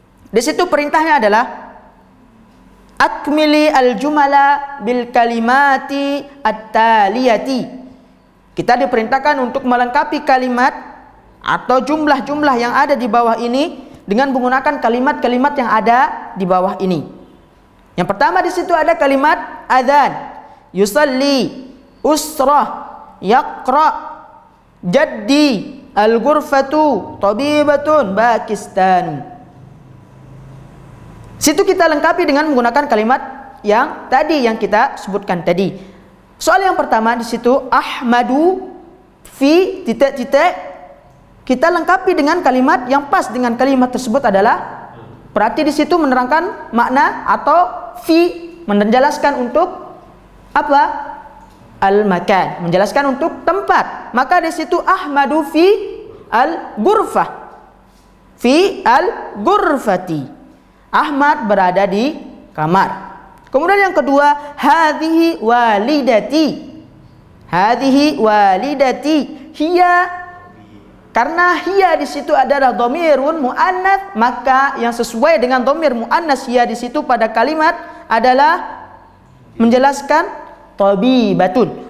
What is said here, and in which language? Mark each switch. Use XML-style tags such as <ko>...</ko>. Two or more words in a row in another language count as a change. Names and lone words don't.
<id>Di situ perintahnya adalah</id> <ar>أكملي الجمل بالكلمات التالية.</ar> <id>Kita diperintahkan untuk melengkapi kalimat atau jumlah-jumlah yang ada di bawah ini dengan menggunakan kalimat-kalimat yang ada di bawah ini. Yang pertama di situ ada kalimat adzan,</id> <ar>يصلي، أسرة، يقرأ، جدي، الغرفة، طبيبة، باكستان.</ar> <id>Situ kita lengkapi dengan menggunakan kalimat yang tadi yang kita sebutkan tadi. Soal yang pertama di situ</id> <ar>أحمد في</ar> <id>titik-titik, kita lengkapi dengan kalimat yang pas dengan kalimat tersebut adalah, berarti di situ menerangkan makna atau fi menjelaskan untuk apa? Al-makan, menjelaskan untuk tempat. Maka di situ</id> <ar>أحمد في الغرفة، في الغرفة.</ar> <id>Ahmad berada di kamar. Kemudian yang kedua,</id> <ar>هذه والدتي. هذه والدتي.</ar> <id>Hiya, karena hiya di situ adalah</id> <ar>ضمير مؤنث,</ar> <id>maka yang sesuai dengan</id> <ar>ضمير مؤنث هي</ar> <id>di situ pada kalimat adalah menjelaskan tabibatun.</id>